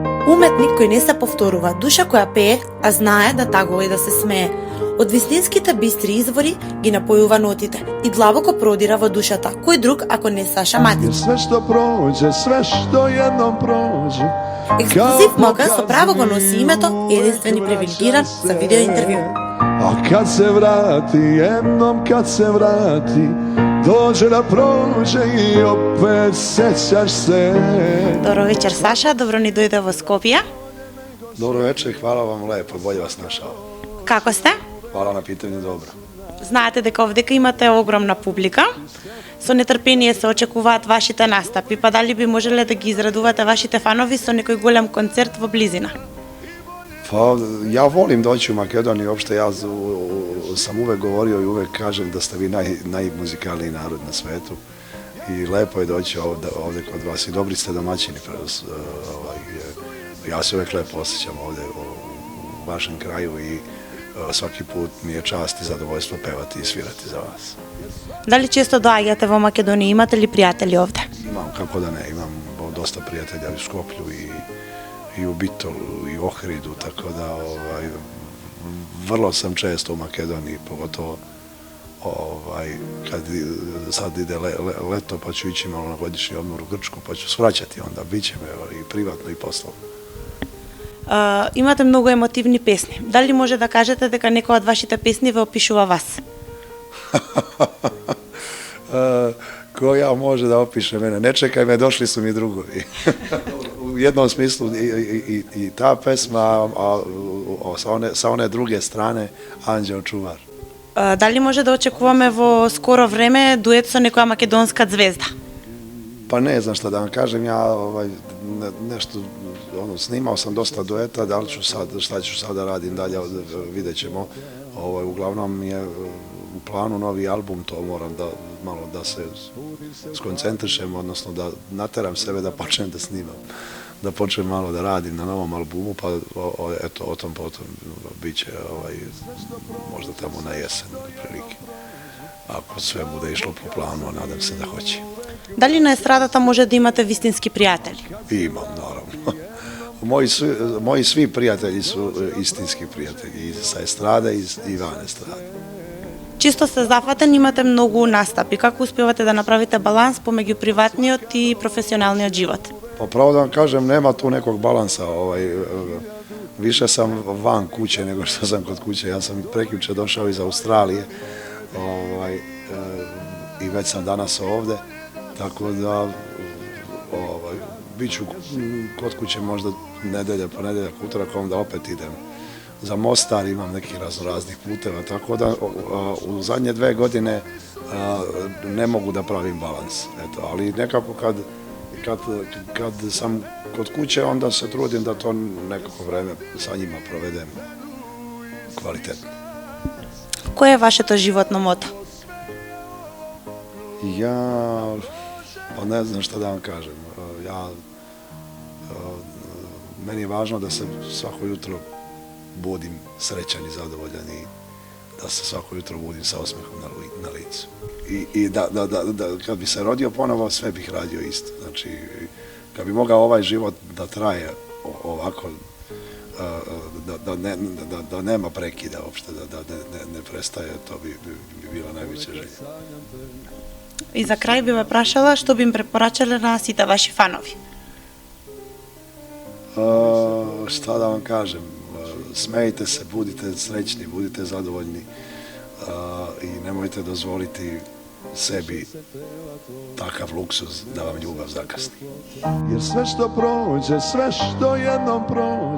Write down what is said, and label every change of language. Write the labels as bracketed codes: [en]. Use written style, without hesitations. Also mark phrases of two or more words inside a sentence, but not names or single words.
[mk] Уметник кој не се повторува, душа која пее, а знае да тагува и да се смее. Од вистинските бистри извори ги напојува нотите и длабоко продира во душата. Кој друг ако не Саша Матич? [sr] Све што проđe, све што едном проđe. [mk] Ексклузив Мока со право го носи името единствен и привилегиран за видео интервју. [sr] A kad se vrati, jednom kad se vrati, dođe da prođe i opet sećaš se. [mk] Добро вечер, Саша, добро ни дојде во Скопје. [sr] Dobro večer, hvala vam lepo, bolje vas našao. [mk] Како сте? [sr] Hvala na pitanju, dobro. [mk] Знаете дека овдека имате огромна публика. Со нетрпение се очекуваат вашите настапи, па дали би можеле да ги израдувате вашите фанови со некој голем концерт во близина? [sr] Pa ja volim doći u Makedoniju, uopšte ja sam uvek govorio i uvek kažem da ste vi najmuzikalniji narod na svetu i lepo je doći ovde kod vas i dobri ste domaćini. Ja se uvek lepo osjećam ovde u vašem kraju i svaki put mi je čast i zadovoljstvo pevati i svirati za vas. [mk] Дали често доаѓате во Македонија, имате ли пријатели овде? [sr] Imam, kako da ne, imam dosta prijatelja u Skoplju i u Bitolu i Ohridu, tako da vrlo sam često u Makedoniji, pogotovo kad sad ide leto pa ću ići malo na godišnji odmor u Grčku pa ću svraćati onda, bit će me i privatno i poslovno. [mk] Имате многу емотивни песни. Дали може да кажете дека некоја од вашите песни ве опишува вас? [sr] Koja može da opiše mene? Ne čekaj me, došli su mi drugovi. U jednom smislu i ta pesma, a sa one druge strane Anđeo čuvar. [mk] Дали може да очекуваме во скоро време дует со некоја македонска звезда? [sr] Pa ne znam šta da vam kažem, ja nešto, snimao sam dosta dueta, da li ću sad, šta ću sada radim dalje, vidjet ćemo. Uglavnom je u planu novi album, to moram da malo da se skoncentrišem, odnosno da nateram sebe da počnem da snimam, da počnem malo da radim na novom albumu, pa eto, o tom potom bit će možda tamo na jesen, prilike. Ako sve bude išlo po planu, nadam se da hoće. [mk] Дали на естрадата може да имате вистински пријатели? [sr] Imam, naravno. Moji svi prijatelji su istinski prijatelji, i sa estrade i van estrade. [mk] Чисто сте зафатен, имате многу настапи. Како успевате да направите баланс помеѓу приватниот и професионалниот живот? [sr] Pa pravo da vam kažem, nema tu nekog balansa. Više sam van kuće nego što sam kod kuće. Ja sam prekjuče došao iz Australije i već sam danas ovde, tako da bit ću kod kuće možda nedelja, ponedeljak, utorak, onda opet idem za Mostar, imam nekih raznih puteva, tako da u zadnje 2 godine ne mogu da pravim balans. Ali nekako kad sam kod kuće, onda se trudim da to nekako vreme sa njima provedem kvalitetno. [mk] Кој е вашето животно мото? [sr] Ja, pa ne znam šta da vam kažem. Meni je važno da se svako jutro budim srećan i zadovoljan i da se svako jutro budim sa osmehom na licu. I da kad bi se rodio ponovo, sve bih radio isto. Znači, kad bi mogao ovaj život da traje ovako, da nema prekida uopšte, da ne prestaje, to bi bila najveća želja. [mk] И за крај би ме прашала што би им препорачале на сите ваши фанови? [sr] Šta da vam kažem, smejte se, budite srećni, budite zadovoljni i nemojte dozvoliti sebi takav luksuz da vam ljubav zakasni. Jer sve što prođe, sve što jednom prođe.